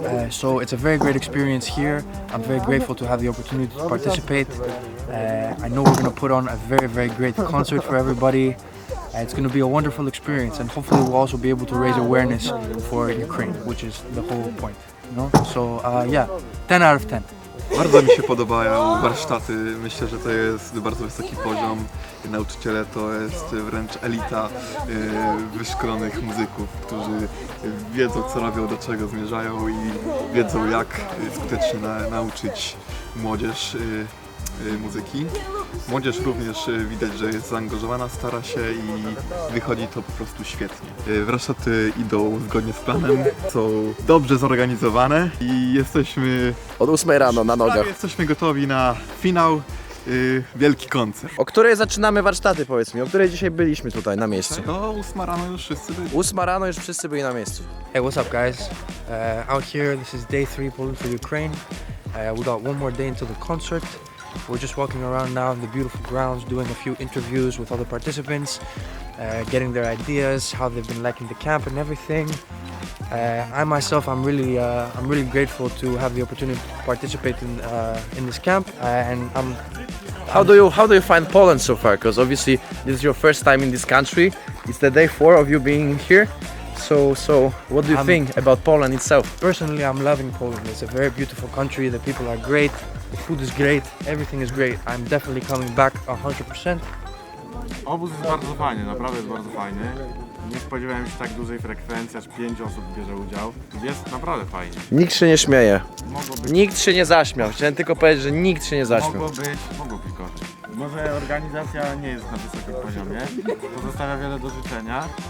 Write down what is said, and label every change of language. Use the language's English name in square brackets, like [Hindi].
[English] So it's a very great experience here. I'm very grateful to have the opportunity to participate. I know we're going to put on a very, very great concert for everybody. It's going to be a wonderful experience, and hopefully we'll also be able to raise awareness for Ukraine, which is the whole point. You know? So yeah, 10 out of 10. [Polish] Bardzo mi się podobają warsztaty, myślę, że to jest bardzo wysoki poziom. Nauczyciele to jest wręcz elita wyszkolonych muzyków, którzy wiedzą co robią, do czego zmierzają i wiedzą jak skutecznie nauczyć młodzież muzyki. Młodzież również widać, że jest zaangażowana, stara się i wychodzi to po prostu świetnie. Warsztaty idą zgodnie z planem, są dobrze zorganizowane i jesteśmy od 8 rano na nogach. Jesteśmy gotowi na finał, wielki koncert. O której zaczynamy warsztaty, powiedz mi? O której dzisiaj byliśmy tutaj na miejscu? No, 8 rano już wszyscy byli. 8 rano już wszyscy byli na miejscu. [English] Hey, what's up, guys? Out here, this is day 3 Poland for Ukraine. We got one more day until the concert. We're just walking around now in the beautiful grounds, doing a few interviews with other participants, getting their ideas, how they've been liking the camp and everything. I myself, I'm really grateful to have the opportunity to participate in this camp, and How do you find Poland so far? Because obviously this is your first time in this country. It's the day 4 of you being here. So what do you think about Poland itself? Personally, I'm loving Poland. It's a very beautiful country. The people are great. The food is great. Everything is great. I'm definitely coming back 100%. [Polish] Obóz jest bardzo fajny, naprawdę jest bardzo fajny. Nie spodziewałem się tak dużej frekwencji, aż 5 osób bierze udział. Jest naprawdę fajnie. Nikt się nie śmieje. Nikt się nie zaśmiał. Chciałem tylko powiedzieć, że nikt się nie zaśmiał. Mogło być gorzej. Może organizacja nie jest na wysokim poziomie, pozostawia wiele do życzenia.